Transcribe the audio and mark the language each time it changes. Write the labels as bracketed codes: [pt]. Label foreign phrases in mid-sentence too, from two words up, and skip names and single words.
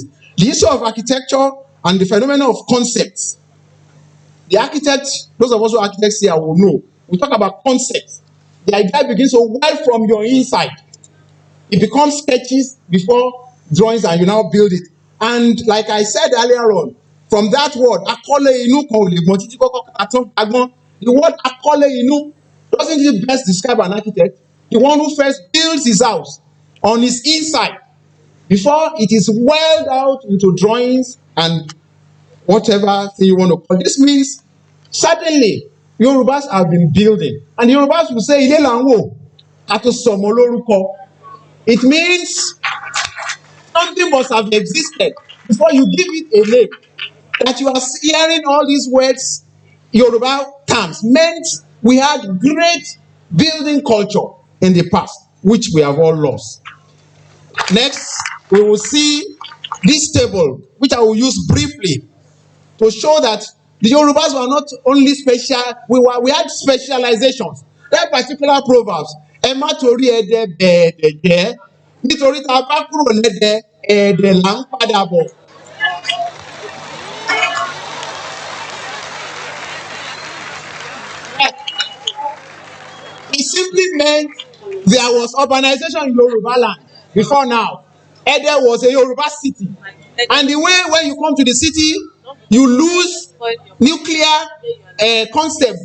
[en] The issue of architecture and the phenomenon of concepts. The architects, those of us who are architects here will know. We talk about concepts. The idea begins to well from your inside. It becomes sketches before drawings, and you now build it. And like I said earlier on, from that word, [yo] akole inu kan o le gbon titi koko atan agbon. [en] The word [yo] akole inu [en] doesn't it best describe an architect? The one who first builds his house on his inside before it is welled out into drawings and whatever thing you want to call it. This means certainly Yorubas have been building, and the Yorubas will say [yo] ile la n wo ato somo loruko. [en] It means something must have existed before you give it a name. That you are hearing all these words, Yoruba terms, meant we had great building culture in the past, which we have all lost. Next, we will see this table, which I will use briefly to show that the Yorubas were not only special, we had specializations. There are particular proverbs. [yo] Ẹ má torí ẹdẹ bẹ̀ẹ̀dẹ̀ jẹ́, nítorí tá a bá kúrò lẹ́dẹ̀ ẹ̀ẹ̀dẹ̀ là ń padà bọ̀. [en] It simply meant there was urbanization in Yoruba land before now. Ede was a Yoruba city. And the way when you come to the city, you lose nuclear concept.